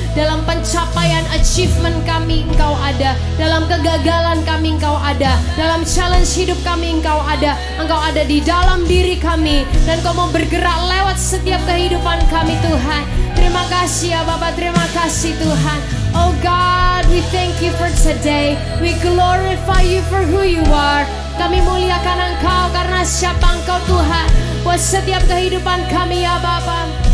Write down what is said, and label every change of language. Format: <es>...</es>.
<id>Dalam pencapaian achievement kami, Engkau ada. Dalam kegagalan kami, Engkau ada. Dalam challenge hidup kami, Engkau ada. Engkau ada di dalam diri kami, dan Kau mau bergerak lewat setiap kehidupan kami Tuhan. Terima kasih ya Bapa, terima kasih Tuhan.</id> <en>Oh God, we thank you for today. We glorify you for who you are.</en> <id>Kami muliakan Engkau karena siapa Engkau Tuhan buat setiap kehidupan kami ya Bapa.</id>